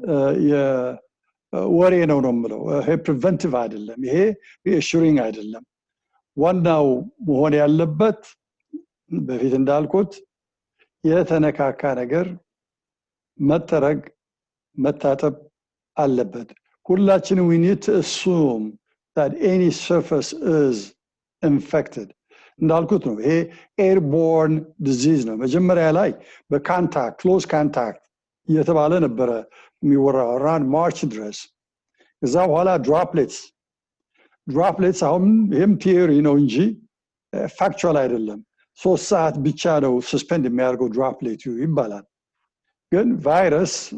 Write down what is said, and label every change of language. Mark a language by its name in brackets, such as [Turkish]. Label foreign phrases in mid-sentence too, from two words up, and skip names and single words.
[Amharic] የወሬ ነው የምለው። ይሄ ፕሪቨንቲቭ አይደለም፣ ይሄ ሪአሹሪንግ አይደለም። ዋናው መሆን ያለበት በፊት እንዳልኩት የተነካካ ነገር መጠረግ መታጠብ አለበት። ሁላችንም [English] we need to assume that any surface is [Amharic] infected እንዳልኩት ነው። ይሄ [English] airborne disease [Amharic] ነው። መጀመሪያ ላይ በካንታክት [English] close contact [Amharic] እየተባለ ነበረ የሚወራው [English] around March [Amharic] ድረስ። ከዛ በኋላ droplets አሁን ይህም ቲዮሪ ነው እንጂ ፋክቹዋል አይደለም። 3 ሰዓት ብቻ ነው ሰስፔንድ የሚያደርገው ድሮፕሌቱ ይባላል። ግን ቫይረስ